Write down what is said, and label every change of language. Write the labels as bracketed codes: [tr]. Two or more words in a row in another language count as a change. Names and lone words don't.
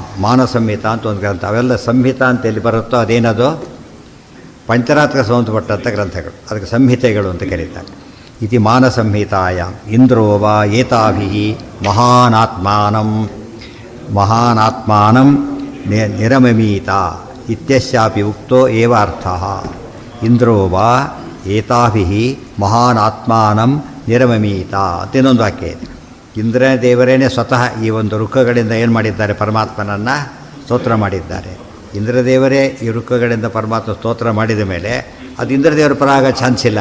[kn] ಮಾನಸಂಹಿತಾ ಅಂತ ಒಂದು ಗ್ರಂಥ. ಅವೆಲ್ಲ ಸಂಹಿತಾ ಅಂತ ಎಲ್ಲಿ ಬರುತ್ತೋ ಅದೇನದು? ಪಂಚರಾತ್ರಕ್ಕೆ ಸಂಬಂಧಪಟ್ಟಂಥ ಗ್ರಂಥಗಳು, ಅದಕ್ಕೆ ಸಂಹಿತೆಗಳು ಅಂತ ಕರೀತಾರೆ. [sa] ಇತಿ ಮಾನಸಂಹಿತಾಯಾಮ್ ಇಂದ್ರೋ ವಾ ಏತಾಭಿಃ ಮಹಾನಾತ್ಮಾನಂ ನಿರಮಮೀತ ಇತ್ಯಸ್ಯಾಪಿ ಉಕ್ತೋ ಏವ ಅರ್ಥಃ. ಇಂದ್ರೋ ವಾ ಏತಾಭಿಃ ಮಹಾನಾತ್ಮಾನಂ ನಿರಮಮೀತ [kn] ಅಂತ ಇನ್ನೊಂದು ವಾಕ್ಯ ಇದೆ. ಇಂದ್ರ ದೇವರೇನೆ ಸ್ವತಃ ಈ ಒಂದು ರುಕ್ಕಗಳಿಂದ ಏನು ಮಾಡಿದ್ದಾರೆ? ಪರಮಾತ್ಮನನ್ನು ಸ್ತೋತ್ರ ಮಾಡಿದ್ದಾರೆ. ಇಂದ್ರದೇವರೇ ಈ ರುಕ್ಕಗಳಿಂದ ಪರಮಾತ್ಮ ಸ್ತೋತ್ರ ಮಾಡಿದ ಮೇಲೆ ಅದು ಇಂದ್ರದೇವರ ಪರ ಆಗೋ ಚಾನ್ಸ್ ಇಲ್ಲ.